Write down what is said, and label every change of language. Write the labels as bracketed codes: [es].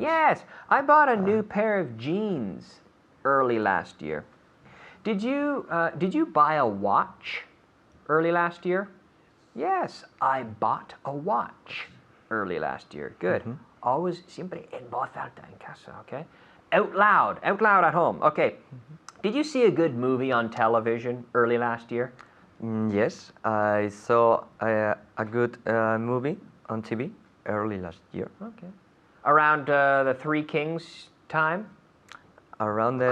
[en] Yes, I bought a new pair of jeans early last year. Did you buy a watch early last year? Yes, I bought a watch early last year. Good. [es] Always siempre en voz alta en casa, okay? [en] Out loud at home. Okay. Did you see a good movie on television early last year? Yes, I saw a good movie on TV early last year. Okay. Around the Three Kings time? Around the